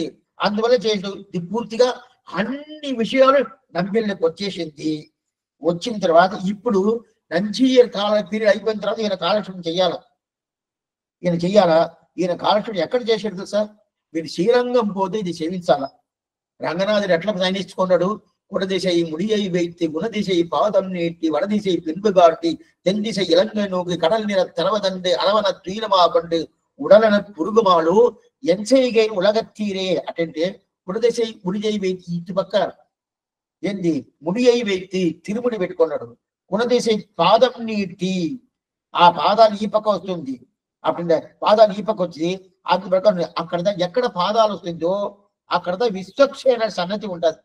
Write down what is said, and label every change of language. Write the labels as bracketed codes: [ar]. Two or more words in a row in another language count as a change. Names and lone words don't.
[te] అందువల్ల చేసి పూర్తిగా అన్ని విషయాలు నంబిళ్ళకి వచ్చేసింది. వచ్చిన తర్వాత ఇప్పుడు నంజీయర్ కాల పీరియడ్ అయిపోయిన తర్వాత ఈయన కాలక్షేపం చెయ్యాలా, ఈయన కాలక్షేపం ఎక్కడ చేశాడు తెలుసా? వీడు శ్రీరంగం పోతే ఇది సేవించాలా. రంగనాథుడు ఎట్లా సైనించుకున్నాడు? [ta] குடதிசை முடியை வைத்து குணதிசை பாதம் நீட்டி வடதிசை பின்பு காட்டி தென்திசை இலங்கை நோக்கி கடல் நிற தரவதண்டு அளவன துயிலமா கொண்டு உடலன புருகுமாலு என் செய்கை உலகத்தீரே అంటే குடதிசை முடியை வைத்து [te] ఇటు పక్క ఏంది [ta] ముడియై வைத்து [te] తిరుముడి పెట్టుకున్నాడు. [ta] குணதிசை பாதம் நீட்டி [te] ఆ పాదాలు ఈ పక్క వస్తుంది, అప్పుడు పాదాలు ఈ పక్క వచ్చి అది ప్రకారం అక్కడ ఎక్కడ పాదాలు వస్తుందో అక్కడ విశ్వక్షేణ సన్నతి ఉంటుంది.